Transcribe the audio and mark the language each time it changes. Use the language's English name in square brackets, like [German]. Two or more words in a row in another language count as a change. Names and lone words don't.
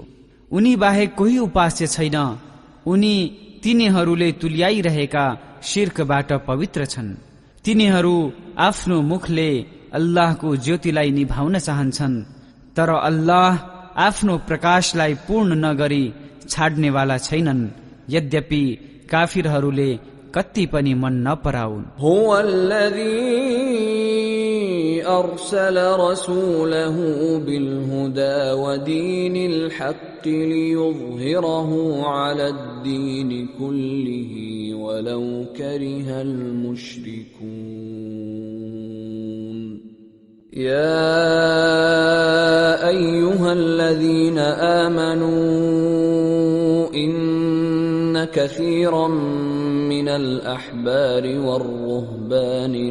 [Nepali] उनी बाहेक कोही उपास्य छैन। उनी तिनीहरूले तुल्याइरहेका शिर्कबाट पवित्र छन्। तिनीहरू आफ्नो मुखले अल्लाहको ज्योतिलाई निभाउन चाहन्छन्, तर अल्लाह आफ्नो प्रकाशलाई पूर्ण नगरी छाड्नेवाला छैनन्। यद्यपि काफिरहरूले कति पनि मन नपराउन्। [Arabic] أرسل رسوله بالهدى ودين الحق ليظهره على الدين كله ولو كره المشركون يا أيها الذين آمنوا إن كثيرا من الأحبار والرهبان